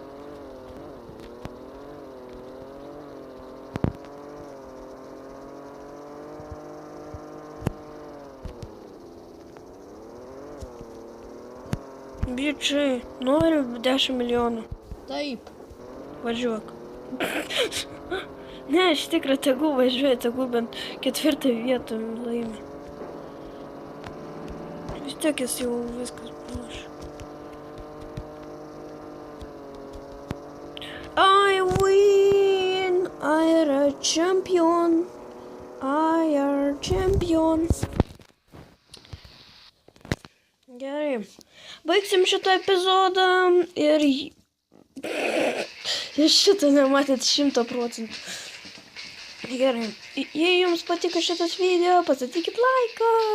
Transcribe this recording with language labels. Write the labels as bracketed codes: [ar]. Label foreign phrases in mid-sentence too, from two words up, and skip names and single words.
[lt] Bičiai, noriu 10 milijonų. Taip. Važiuok. Ne, iš tikro, tegu važiuoja, tegu bent 4 vietą laimi. Vis tiek jis jau viskas panaš. [en] I win! I am a champion. [lt] Gerai. Baigsim šitą epizodą ir šitą nematėt 100%. Gerai. Jei jums patiko šitas video, pastatykit laiką.